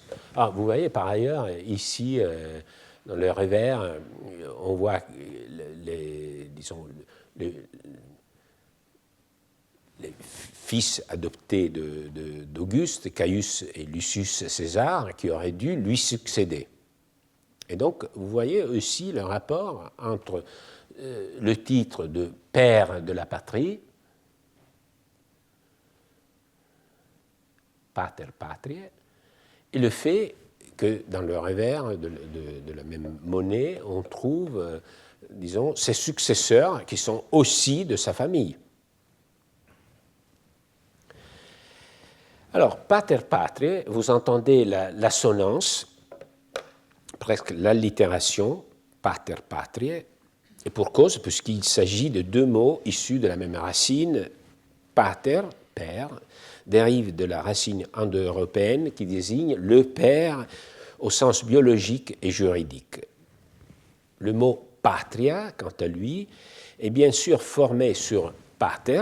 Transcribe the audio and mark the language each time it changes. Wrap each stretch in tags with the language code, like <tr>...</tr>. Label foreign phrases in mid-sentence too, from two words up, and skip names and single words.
<fr>Ah, vous voyez par ailleurs ici, dans le revers, on voit les fils adoptés d'Auguste, Caius et Lucius César, qui auraient dû lui succéder. Et donc, vous voyez aussi le rapport entre le titre de père de la patrie,</fr> <la>pater patriae,</la> <fr>et le fait que dans le revers de la même monnaie, on trouve, disons, ses successeurs qui sont aussi de sa famille. Alors,</fr> <la>pater patriae,</la> <fr>vous entendez l'assonance, presque l'allitération,</fr> <la>pater patriae,</la> <fr>et pour cause, puisqu'il s'agit de 2 mots issus de la même racine, pater, père, dérive de la racine indo-européenne qui désigne le père au sens biologique et juridique. Le mot patria, quant à lui, est bien sûr formé sur pater.</fr>